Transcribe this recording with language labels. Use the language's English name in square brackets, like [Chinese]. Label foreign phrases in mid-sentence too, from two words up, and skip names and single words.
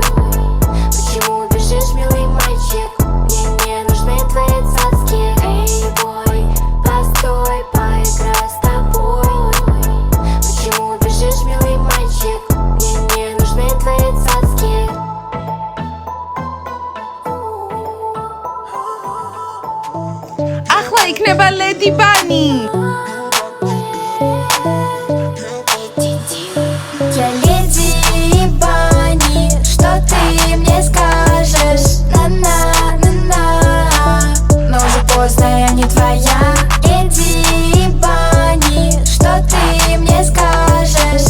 [Russian] Почему бежишь, милый мальчик? Мне не нужны твои цацки. [English] Hey, boy, [Russian] постой, поиграй с тобой. Почему бежишь, милый мальчик? Мне не нужны твои цацки. [Georgian] ახლა იქნება ლედი ბანი. [Russian] Я леди Бани, что ты мне скажешь? На-на-на-на. Но уже поздно, я не твоя. Леди Бани, что ты мне скажешь?